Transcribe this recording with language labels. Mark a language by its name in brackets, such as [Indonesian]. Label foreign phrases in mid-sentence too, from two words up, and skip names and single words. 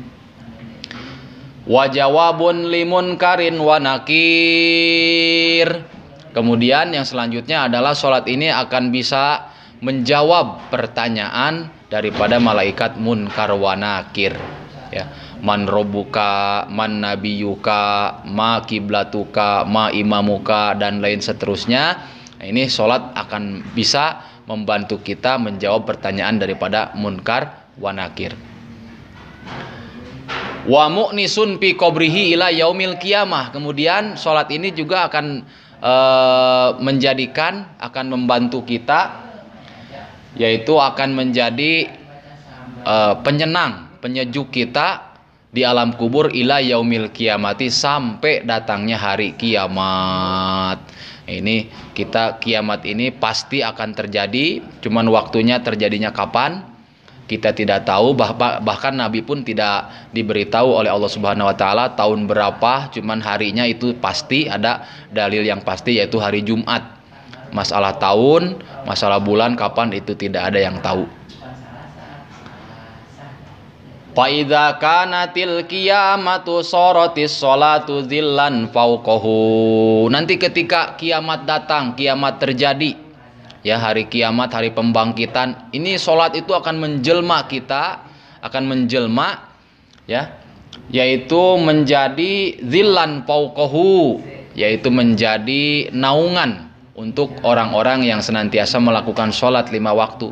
[Arabic] وجواب لمنكر ونكير. [Indonesian] Kemudian yang selanjutnya adalah sholat ini akan bisa menjawab pertanyaan daripada malaikat [Arabic] منكر ونكير, [Indonesian] ya. [Arabic] من ربك، من نبيك، ما قبلتك، ما إمامك, [Indonesian] dan lain seterusnya. Nah, ini sholat akan bisa membantu kita menjawab pertanyaan daripada [Arabic] منكر ونكير. ومؤنس في قبره إلى يوم القيامة. [Indonesian] Kemudian sholat ini juga akan akan membantu kita, yaitu akan menjadi penyenang, penyejuk kita di alam kubur [Arabic] إلى يوم القيامة, [Indonesian] sampai datangnya hari kiamat. Ini kiamat ini pasti akan terjadi, cuman waktunya terjadinya kapan kita tidak tahu. Bahkan Nabi pun tidak diberitahu oleh Allah [Arabic] سبحانه وتعالى [Indonesian] tahun berapa, cuman harinya itu pasti ada dalil yang pasti, yaitu hari Jumat. Masalah tahun, masalah bulan kapan itu tidak ada yang tahu. [Arabic] فإذا كانت القيامة صارت الصلاة ظلا فوقه. [Indonesian] Nanti ketika kiamat datang, kiamat terjadi, ya, hari kiamat, hari pembangkitan. Ini sholat itu akan menjelma kita, akan menjelma, ya, yaitu menjadi [Arabic] ظلا فوقه, [Indonesian] yaitu menjadi naungan untuk orang-orang yang senantiasa melakukan sholat 5 waktu.